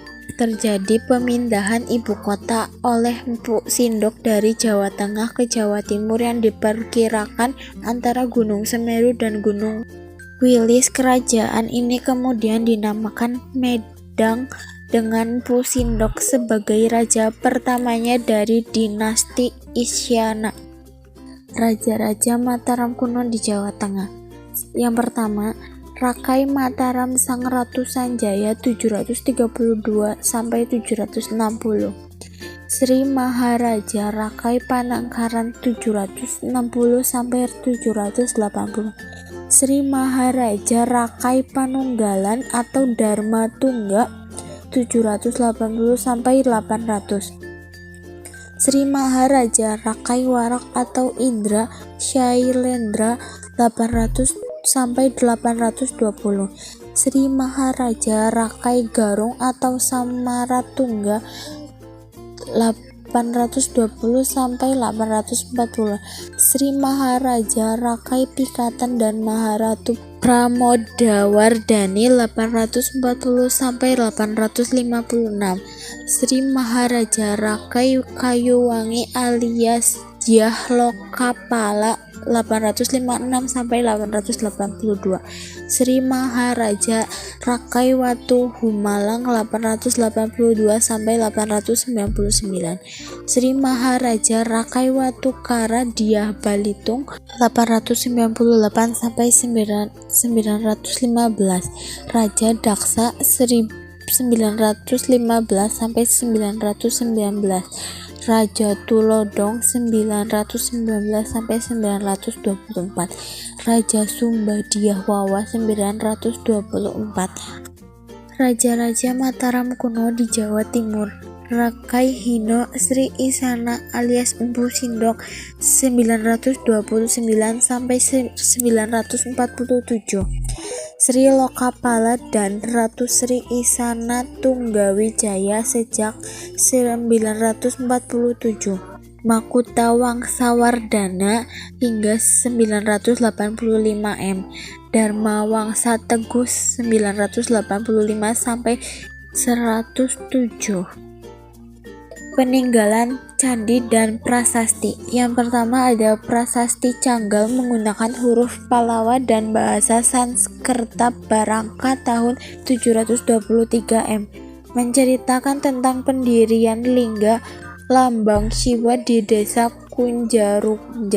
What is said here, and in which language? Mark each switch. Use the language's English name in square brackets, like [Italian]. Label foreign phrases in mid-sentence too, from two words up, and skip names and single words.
[Indonesian] Terjadi pemindahan ibu kota oleh Empu Sindok dari Jawa Tengah ke Jawa Timur yang diperkirakan antara Gunung Semeru dan Gunung Wilis. Kerajaan ini kemudian dinamakan Medang dengan Empu Sindok sebagai raja pertamanya dari dinasti Isyana. Raja-raja Mataram kuno di Jawa Tengah. Yang pertama, Rakai Mataram Sang Ratu Sanjaya 732 sampai 760. Sri Maharaja Rakai Panangkaran 760 sampai 780. Sri Maharaja Rakai Panunggalan atau Dharma Tungga 780 sampai 800. Sri Maharaja Rakai Warak atau Indra Shailendra 800 sampai 820. Sri Maharaja Rakai Garung atau Samaratungga 820 sampai 840. Sri Maharaja Rakai Pikatan dan Maharatu Pramodawardhani 840 sampai 856. Sri Maharaja Rakai Kayuwangi alias Dyah Lokapala 856 sampai 882. Sri Maharaja Rakai Watu Humalang 882 sampai 899. Sri Maharaja Rakai Watu Kara Dyah Balitung 898 sampai 915. Raja Daksa 1915 sampai 919. Raja Tulodong 919 sampai 924. Raja Sumba Dyah Wawa 924. Raja-raja Mataram kuno di Jawa Timur. Rakai Hino Sri Isana alias Empu Sindok 929 sampai 947, Sri Lokapala dan Ratu Sri Isana Tunggawijaya sejak 947, Makuta Wangsawardhana hingga 985 M, Dharma Wangsa Teguh 985 sampai 107. Peninggalan candi dan prasasti. Yang pertama ada prasasti Canggal menggunakan huruf Pallawa dan bahasa Sanskerta Barangka tahun 723 M, menceritakan tentang pendirian lingga lambang Siwa di desa Kunjarugja.